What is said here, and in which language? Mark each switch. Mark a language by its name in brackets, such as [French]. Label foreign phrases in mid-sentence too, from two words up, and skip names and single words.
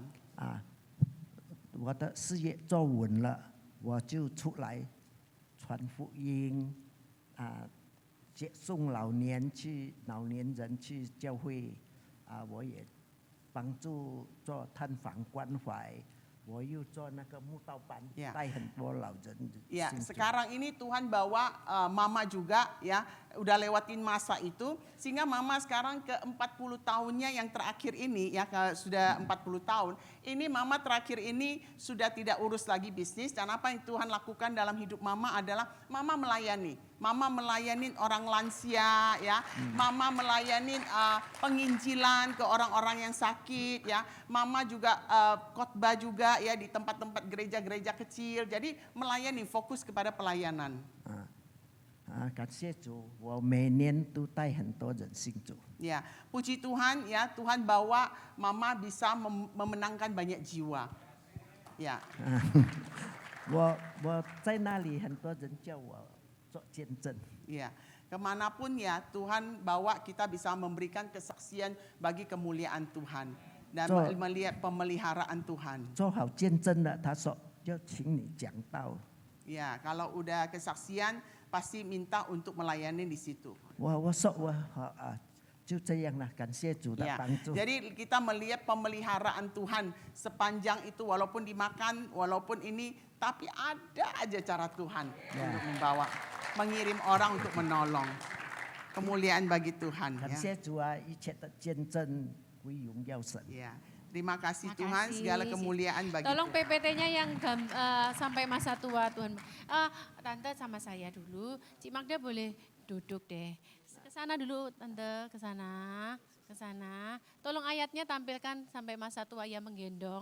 [Chinese] 啊，我的事业做稳了，我就出来传福音，啊，接送老年人去教会，啊，我也帮助做探访关怀，我又做那个慕道班， [Indonesian] Ya. [Chinese] 带很多老人。 [Indonesian] Ya, [Chinese] 信主 [Indonesian] sekarang ini Tuhan bawa mama juga ya, udah lewatin masa itu sehingga mama sekarang ke 40 tahunnya yang terakhir ini ya, sudah 40 tahun. Ini mama terakhir ini sudah tidak urus lagi bisnis dan apa yang Tuhan lakukan dalam hidup mama adalah mama melayani. Mama melayani orang lansia ya, mama melayani penginjilan ke orang-orang yang sakit ya. Mama juga khotbah juga ya di tempat-tempat gereja-gereja kecil. Jadi melayani, fokus kepada pelayanan. [Chinese] 感谢主，我每年都带很多人信主。 [Indonesian] Ya, puji Tuhan ya, Tuhan bawa mama bisa memenangkan banyak jiwa. Ya, [Chinese] 我在那里很多人叫我做见证。 [Indonesian] ya. Kemanapun ya Tuhan bawa kita bisa memberikan kesaksian bagi kemuliaan Tuhan dan Betul. melihat pemeliharaan Tuhan. [Chinese] 做好见证了，他说要请你讲道。 [Indonesian] Ya, kalau udah kesaksian pasti minta untuk melayani di situ. [Chinese] 我说我好啊，就这样了，感谢主的 [Indonesian] Ya, [Chinese] 帮助。 [Indonesian] jadi kita melihat pemeliharaan Tuhan sepanjang itu walaupun dimakan, walaupun ini, tapi ada aja cara Tuhan untuk membawa, mengirim orang untuk menolong. Kemuliaan bagi Tuhan. [Chinese] 感 [Indonesian] Ya. [Chinese] 谢主啊，一切的见证归荣耀神。 [Indonesian] Ya, terima kasih Terima Tuhan, kasih. segala kemuliaan bagi Tolong Tuhan. PPT-nya yang sampai masa tua Tuhan. Tante sama saya dulu. Cik Magda boleh duduk deh. Ke sana dulu Tante, ke sana, ke sana. Tolong ayatnya tampilkan sampai masa tua ia menggendong.